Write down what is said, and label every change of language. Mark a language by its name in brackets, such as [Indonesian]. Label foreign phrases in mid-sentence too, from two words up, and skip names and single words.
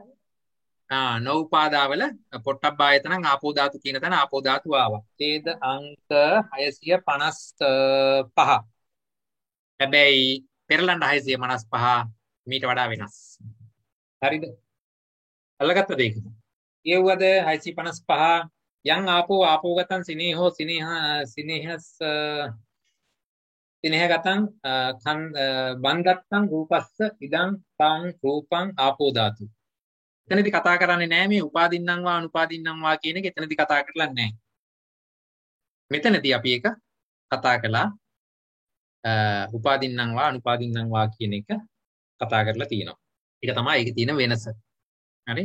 [Sinhala] නෞපාදාවල පොට්ටබ්බායතනං ආපෝ ධාතු කියන තැන ආපෝ ධාතුව ආවා. ඡේද අංක 655. හැබැයි පෙරලන්න 655 මීට වඩා වෙනස්. හරිද? අල්ලගත්තද ඒක? [Pali] කියවුවද 655 යං ආපෝ ගතං සිනේහෝ සිනේහගතං බන්දත්තං රූපස්ස ඉදං තං රූපං ආපෝ ධාතු. [Sinhala] එතනදී කතා කරන්නේ නැහැ මේ [Pali] උපාදින්නම් වා අනුපාදින්නම් වා [Sinhala] කියන එක. එතනදී කතා කරලා නැහැ. මෙතනදී අපි ඒක කතා කළා [Pali] උපාදින්නම් වා අනුපාදින්නම් වා [Sinhala] කියන එක කතා කරලා තියෙනවා. ඒක තමයි ඒකේ තියෙන වෙනස. හරි?